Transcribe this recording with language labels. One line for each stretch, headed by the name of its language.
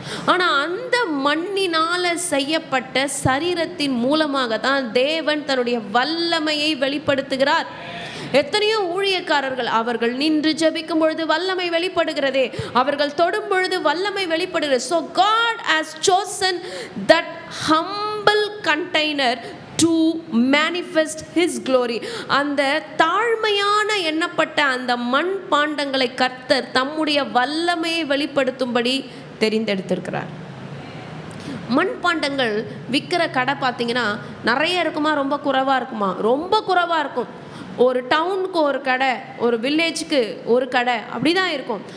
Tamil: ஆனால் அந்த மண்ணினால் செய்யப்பட்ட சரீரத்தின் மூலமாக தான் தேவன் தன்னுடைய வல்லமையை வெளிப்படுத்துகிறார். எத்தனையோ ஊழியக்காரர்கள், அவர்கள் நின்று ஜெபிக்கும் பொழுது வல்லமை வெளிப்படுகிறதே, அவர்கள் தொடும் பொழுது வல்லமை வெளிப்படுகிறது.
English: So God has chosen that humble container to manifest his glory.
Tamil: அந்த தாழ்மையான எண்ணப்பட்ட அந்த மண் பாண்டங்களை கர்த்தர் தம்முடைய வல்லமையை வெளிப்படுத்தும்படி தெரிந்தெடுத்திருக்கிறார். மண்பாண்டங்கள் விற்கிற கடை பார்த்தீங்கன்னா நிறைய இருக்குமா, ரொம்ப குறைவாக இருக்குமா? ரொம்ப குறைவாக இருக்கும். ஒரு டவுனுக்கு ஒரு கடை, ஒரு வில்லேஜுக்கு ஒரு கடை, அப்படி தான் இருக்கும்.